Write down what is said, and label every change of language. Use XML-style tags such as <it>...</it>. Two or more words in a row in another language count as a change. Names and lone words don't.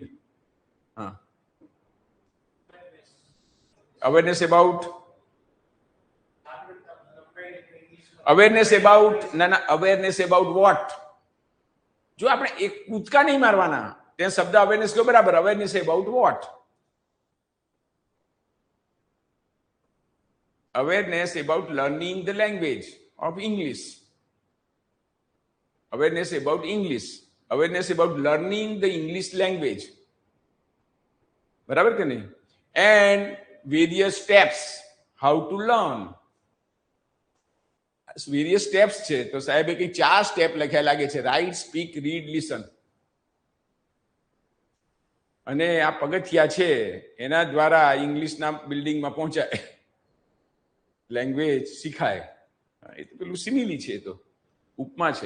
<en>હા, awareness about awareness about what?</en> <gu>જો આપણે એક કૂદકા નહીં મારવાના, ત્યાં શબ્દ અવેરનેસ કયો બરાબર,</gu> <en>awareness about what? Awareness about learning the language of English. Awareness about English. Awareness about learning the English language.</en> <gu>બરાબર કે નહીં?</gu> <en>And various steps how to learn. Various steps</en> <gu>છે તો સાહેબે કંઈક 4 સ્ટેપ લખ્યા લાગે છે.</gu> <en>write, speak, read, listen.</en> <gu>અને આ પગથિયા છે એના દ્વારા ઇંગ્લિશના બિલ્ડિંગમાં પહોંચાય, લેંગ્વેજ શીખાય. એ તો પેલું સિમિલી છે, તો ઉપમા છે.</gu>